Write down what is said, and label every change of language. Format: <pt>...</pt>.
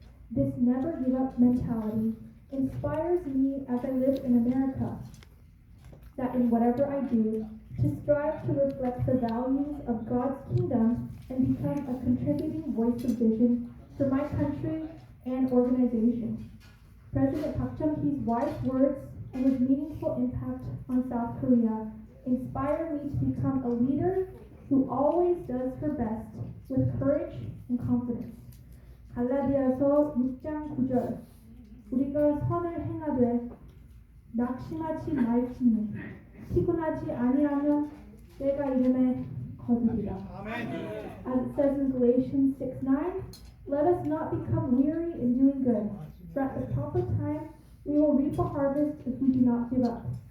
<en>This never give up mentality inspires me as I live in America, that in whatever I do, to strive to reflect the values of God's kingdom and become a contributing voice of vision for my country and organization. President Park Chung-hee's wise words and his meaningful impact on South Korea inspire me to become a leader who always does her best with courage and confidence.</en> <ko>갈라디아서 6장 9절 우리가 선을 행하되 낙심하지 말지니 피곤하지 아니하면 때가 이름에 거두리라.</ko> <en>As it says in Galatians 6:9, let us not become weary in doing good, for at the proper time we will reap a harvest if we do not give up.</en>